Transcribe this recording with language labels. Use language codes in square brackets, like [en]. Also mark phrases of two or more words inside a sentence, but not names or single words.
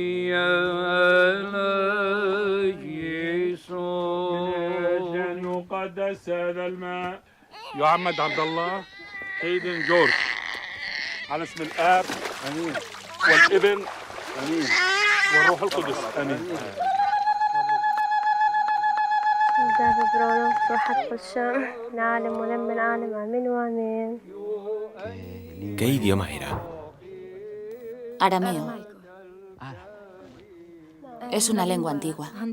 [ar] من يقدس هذا الماء يعمد عبد الله هيدن جورج على اسم الآب آمين والابن آمين والروح القدس آمين [es] ¿Qué idioma era? Arameo. Es una lengua antigua.